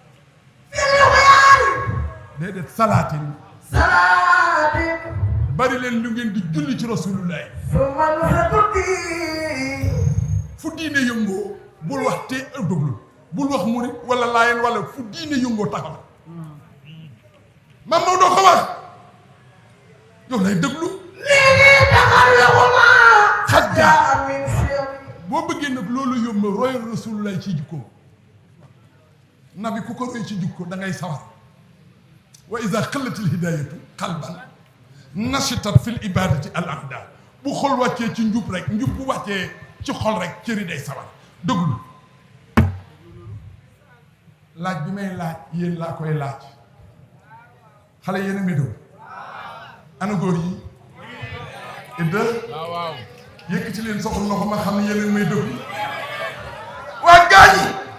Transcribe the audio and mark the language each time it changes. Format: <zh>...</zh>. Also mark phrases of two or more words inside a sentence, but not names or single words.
<wo>déedéet salaatin bari leen lu ngeen di julli ci Rasulullah fu diine yëngoo bul wax te déglu bul wax murit wala laayeen wala fu diine yëngoo taxaw maam Maodo ko wax yow lay déglu xajja boo bëggee nag loolu yomb roy Rasulullah ci jikko nabi ku ko roy ci jikko da ngay sawar</wo> <ar>وإذا حلت الهداية قلبا نشطت في العبادة الأقدار</ar> <wo>bu xol wàccee ci njub rek njub bu wàccee ci xol rek cëri day sawar déglu laaj bi may laaj yéen laa koy laaj xale yéen a médoo ana góor yi idda waaw yëkkati leen soxla na ko ma xam ne yéen may déglu waa gaañ yi</wo>